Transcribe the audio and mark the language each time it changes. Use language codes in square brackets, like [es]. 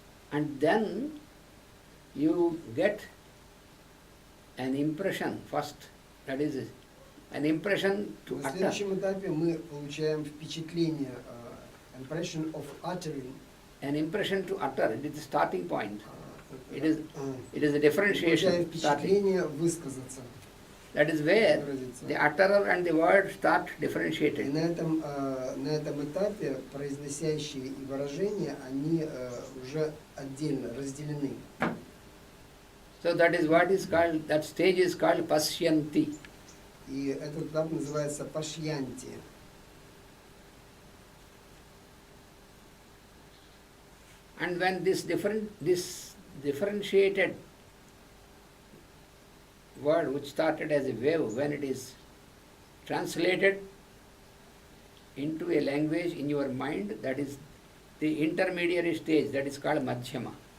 [en] And then you get an impression first, that is an impression to [ru] На [en] utter. [ru] следующем этапе мы получаем впечатление, [en] impression of uttering. An impression to utter, it is the starting point. It is a differentiation [ru] Получаем [en] starting. [ru] впечатление высказаться. [en] That is where [ru] Выразиться. [en] the utterer and the word start [ru] И [en] differentiating. [ru] на этом этапе произносящие и выражения, они уже отдельно разделены. [en] So that is what is called, that stage is called pasyanti. [ru] И этот этап называется пашьянти. [en] And when this differentiated word which started as a wave, when it is translated into a language in your mind, that is the intermediary stage, that is called madhyama.